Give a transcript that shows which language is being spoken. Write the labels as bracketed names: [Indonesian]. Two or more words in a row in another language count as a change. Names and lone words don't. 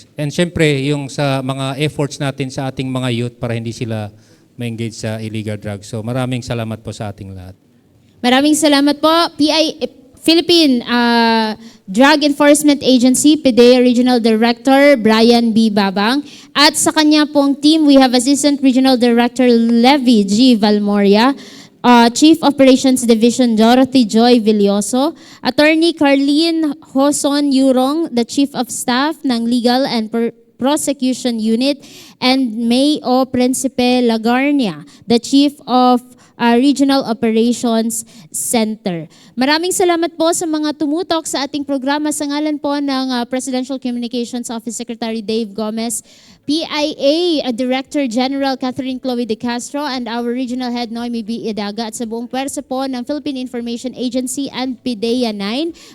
[Filipino] And syempre, yung sa mga efforts natin sa ating mga youth para hindi sila ma-engage sa [English] illegal drugs. [Filipino] So maraming salamat po sa ating lahat. Maraming salamat po. Philippine Drug Enforcement Agency, PDEA Regional Director Brian B. Babang. At sa kanya pong team, [English] we have [Filipino] Assistant Regional Director Levi G. Valmoria, Chief Operations Division Dorothy Joy Villoso, Attorney Carlene Hoson Yurong, [English] the Chief of Staff ng Legal and Prosecution Unit, and May O. Principe Lagarnia, the Chief of Regional Operations Center. [Filipino] Maraming salamat po sa mga tumutok sa ating programa sa ngalan po ng Presidential Communications Office Secretary Dave Gomez, PIA Director General Catherine Chloe De Castro, [English] and our Regional Head Noemi B. [Filipino] Edaga, at sa buong pwersa po ng Philippine Information Agency and PDEA 9.